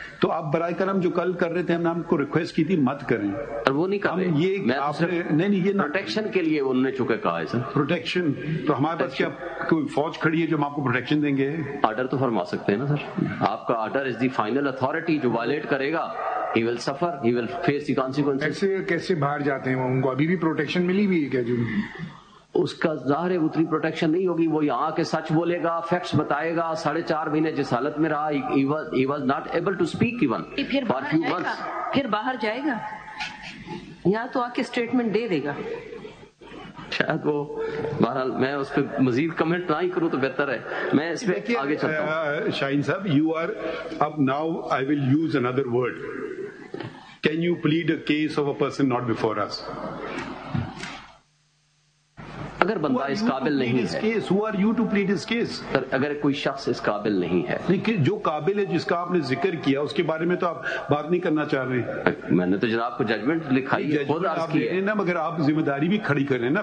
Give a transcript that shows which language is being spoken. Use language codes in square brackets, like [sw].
[ur] تو آپ برائے کرم جو کل کر رہے تھے, ہم نے آپ کو ریکویسٹ کی تھی مت کریں. وہ نہیں کر رہے. یہ پروٹیکشن کے لیے انہوں نے چکے کہا ہے سر. پروٹیکشن تو ہمارے پاس کیا کوئی فوج کھڑی ہے جو ہم آپ کو پروٹیکشن دیں گے؟ آرڈر تو فرما سکتے ہیں نا سر. آپ کا order is the final authority. جو وائلیٹ کرے گا [en] he will suffer, he will face the consequences. [ur] ایسے کیسے باہر جاتے ہیں؟ ان کو ابھی بھی پروٹیکشن ملی ہوئی ہے کیا؟ جو اس کا ظاہر ہے اتنی پروٹیکشن نہیں ہوگی. وہ یہاں کے سچ بولے گا, فیکٹس بتائے گا. [en] 4.5 مہینے جس حالت میں رہا, he was not able to speak even for few months. [ur] پھر باہر جائے گا, یہاں تو آ کے اسٹیٹمنٹ دے دے گا. شاید وہ, بہرحال میں اس پہ مزید کمنٹ نہ ہی کروں تو بہتر ہے. میں اس پہ آگے چلتا ہوں. [en] Shaheen sahab, you are up now. I will use another word. Can you plead a case of a person not before us? [ur] اگر بندہ اس قابل نہیں ہے, [en] who are you to plead his case? [ur] اگر کوئی شخص اس قابل نہیں ہے, جو قابل ہے, جس کا آپ نے ذکر کیا, اس کے بارے میں تو آپ بات نہیں کرنا چاہ رہے. میں نے تو جناب کو ججمنٹ لکھائی ہے, خود عرض کی ہے نا, مگر آپ ذمہ داری بھی کھڑی کریں نا.